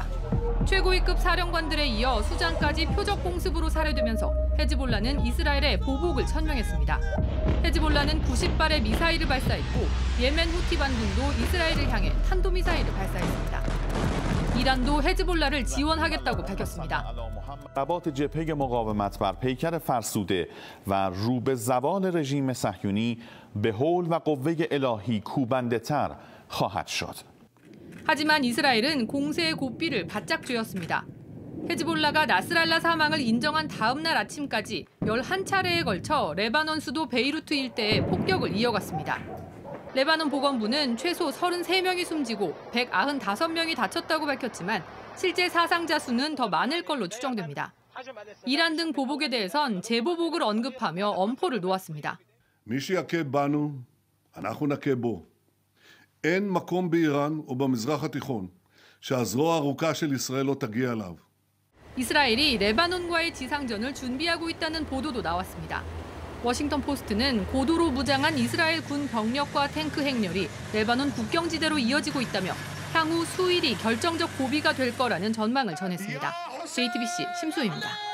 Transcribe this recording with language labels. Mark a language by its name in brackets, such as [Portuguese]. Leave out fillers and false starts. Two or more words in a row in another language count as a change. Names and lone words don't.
[Korean] 최고위급 사령관들에 이어 수장까지 표적 공습으로 살해되면서 헤즈볼라는 이스라엘의 보복을 천명했습니다. 헤즈볼라는 90발의 미사일을 발사했고 예멘 후티 반군도 이스라엘을 향해 탄도미사일을 발사했습니다. 이란도 헤즈볼라를 지원하겠다고 밝혔습니다. [Persian] ضربات جبهه مقاومت بر پیکر فرسوده و رو به زوال رژیم صهیونی به حول و قوه الهی کوبنده‌تر خواهد شد. [Korean] 하지만 이스라엘은 공세의 고삐를 바짝 쥐었습니다. 헤즈볼라가 나스랄라 사망을 인정한 다음 날 아침까지 11차례에 걸쳐 레바논 수도 베이루트 일대에 폭격을 이어갔습니다. 레바논 보건부는 최소 33명이 숨지고 195명이 다쳤다고 밝혔지만 실제 사상자 수는 더 많을 걸로 추정됩니다. 이란 등 보복에 대해선 재보복을 언급하며 엄포를 놓았습니다. [Hebrew] מי שיכה בנו, אנחנו נכה בו. אין מקום באיראן או במזרח התיכון שהזרוע הארוכה של ישראל לא תגיע אליו. [Korean] 이스라엘이 레바논과의 지상전을 준비하고 있다는 보도도 나왔습니다. 워싱턴 포스트는 고도로 무장한 이스라엘 군 병력과 탱크 행렬이 레바논 국경지대로 이어지고 있다며 향후 수일이 결정적 고비가 될 거라는 전망을 전했습니다. JTBC 심수희입니다.